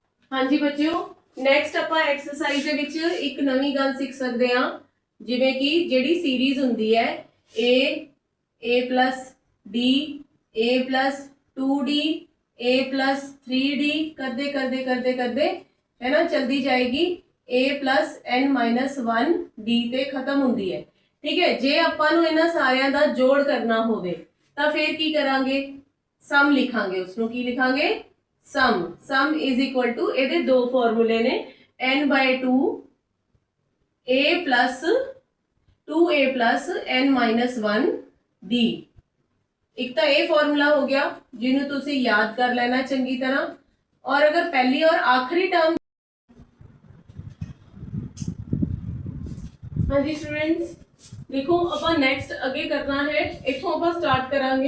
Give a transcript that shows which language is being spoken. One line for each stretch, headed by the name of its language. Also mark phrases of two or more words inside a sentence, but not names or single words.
Hindi: हाँ जी बच्चों,
Punjabi: नैक्सट ਆਪਾਂ एक्सरसाइज ਦੇ ਵਿੱਚ ਇੱਕ ਨਵੀਂ ਗੱਲ ਸਿੱਖ ਸਕਦੇ ਹਾਂ। ਜਿਵੇਂ ਕਿ ਜਿਹੜੀ ਸੀਰੀਜ਼ ਹੁੰਦੀ ਹੈ
English: a plus d a plus 2d a plus 3d
Hindi: करते करते करते करते है ना चलती जाएगी
English: a plus n minus 1 d
Punjabi: ਤੇ ਖਤਮ ਹੁੰਦੀ ਹੈ। ਠੀਕ ਹੈ, ਜੇ ਆਪਾਂ ਨੂੰ ਇਹਨਾਂ ਸਾਰਿਆਂ ਦਾ ਜੋੜ ਕਰਨਾ ਹੋਵੇ ਤਾਂ ਫਿਰ ਕੀ ਕਰਾਂਗੇ? ਸਮ ਲਿਖਾਂਗੇ। ਉਸਨੂੰ ਕੀ ਲਿਖਾਂਗੇ?
English: sum is equal to a
Punjabi: ਦੋ ਫ਼ਾਰਮੂਲੇ ਨੇ
English: n by 2 a plus 2a plus n minus 1 d.
Hindi: एक तो ये फॉर्मूला हो गया जिन्होंने
Punjabi: ਤੁਸੀਂ ਯਾਦ ਕਰ ਲੈਣਾ ਚੰਗੀ ਤਰ੍ਹਾਂ।
Hindi: और अगर पहली और आखिरी टर्म, हाँ जी स्टूडेंट्स देखो
Punjabi: ਆਪਾਂ ਨੈਕਸਟ ਅੱਗੇ ਕਰਨਾ ਹੈ, ਇੱਥੋਂ ਆਪਾਂ ਸਟਾਰਟ ਕਰਾਂਗੇ।